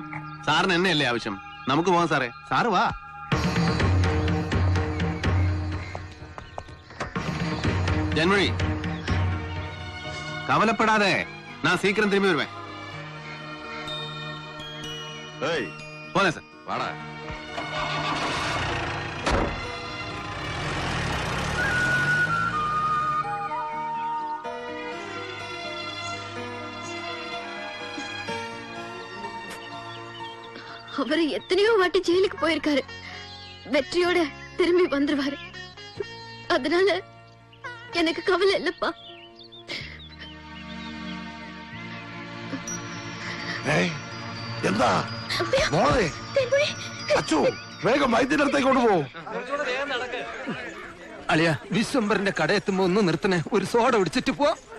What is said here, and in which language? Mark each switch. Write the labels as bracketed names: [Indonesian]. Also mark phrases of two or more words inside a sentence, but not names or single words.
[Malayalam] സാറിന് എന്നെയല്ലേ ആവശ്യം? നമുക്ക് പോകാം സാറേ. സാറ് വാ. [Tamil] ஜன்மழி கவலப்படாதே நான் சீக்கிரம் திரும்பி வருவே. [Malayalam] ഏയ്, പോന്നെ സാർ. വാടാ. [Tamil] அவரு எத்தனையோ வாட்டி ஜெயிலுக்கு போயிருக்காரு. வெற்றியோட திரும்பி வந்துருவாரு. அதனால எனக்கு கவலை இல்லப்பா. [Malayalam] എന്താ മോളെ? അച്ചു, വേഗം വൈദ്യുതിടത്തേക്ക് കൊണ്ടുപോകും. അളിയ വിശ്വംബറിന്റെ കട എത്തുമ്പോ ഒന്ന് നിർത്തണേ, ഒരു സോഡ പിടിച്ചിട്ട് പോ.